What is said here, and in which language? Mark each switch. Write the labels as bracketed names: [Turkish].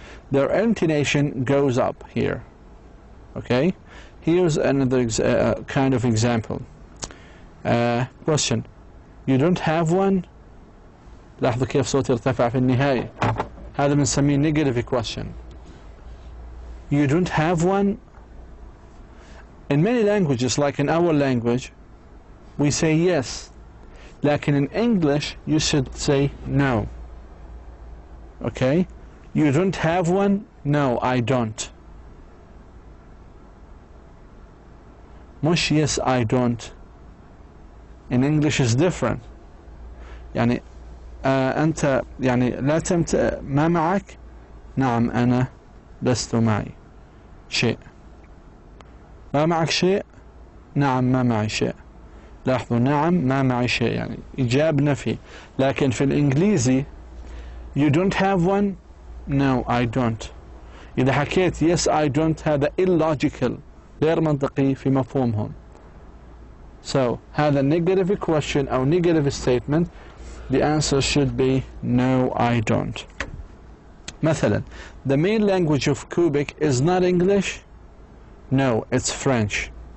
[English] Their intonation goes up here. Okay? Here's another kind of example. Question. You don't have one? [Arabic] لاحظوا كيف صوتي ارتفع في النهاية. هذا بنسميه [English] negative question. You don't have one? In many languages, like in our language, we say yes. Like in English, you should say no. Okay? You don't have one? No, I don't. [Arabic] مش [English] yes, I don't. In English is different. [Arabic] يعني أنت يعني لا ما معك؟ نعم أنا لست معي شيء. ما معك شيء؟ نعم ما معي شيء. لاحظوا نعم ما معي شيء يعني إيجاب نفي. لكن في الإنجليزي [English] you don't have one? No, I don't. [Arabic] إذا حكيت [English] yes, I don't [Arabic] هذا [English] illogical [Arabic] غير منطقي في مفهومهم. [English] So [Arabic] هذا [English] negative question [Arabic] أو [English] negative statement. The answer should be no, I don't. مثلا, the main language of Quebec is not English? No, it's French.